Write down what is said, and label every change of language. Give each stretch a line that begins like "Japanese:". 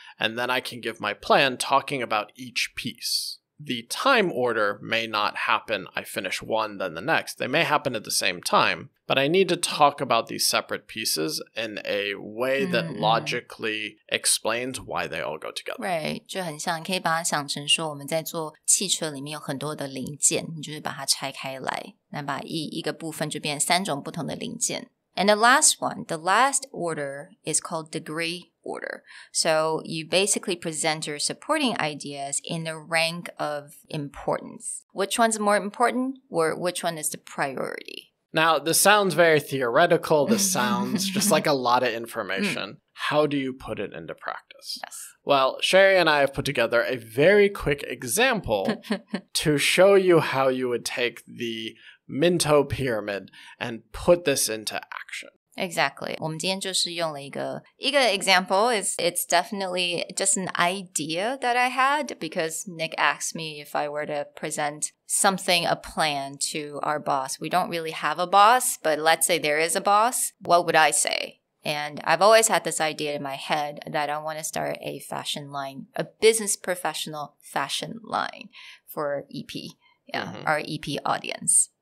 English: And then I can give my plan talking about each piece. The time order may not happen, I finish one, then the next. They may happen at the same time, but I need to talk about these separate pieces in a way that logically explains why they all go together.
Chinese: Right, 就很像，你可以把它想成说，我们在做汽车里面有很多的零件，你就是把它拆开来，那把一个部分就变3种不同的零件。
English: And the last one, the last order is called degree order. So you basically present your supporting ideas in the rank of importance. Which one's more important, or which one is the priority? Now, this sounds very theoretical. This sounds just like a lot of information. How do you put it into practice? Yes. Well, Sherry and I have put together a very quick example to show you how you would take the Minto Pyramid and put this into action. Exactly.
Chinese: 我们今天就是用了一个 example.
English: It's definitely just an idea that I had because Nick asked me if I were to present something, a plan to our boss. We don't really have a boss, but let's say there is a boss. What would I say? And I've always had this idea in my head that I want to start a fashion line, a business professional fashion line for EP, our EP audience.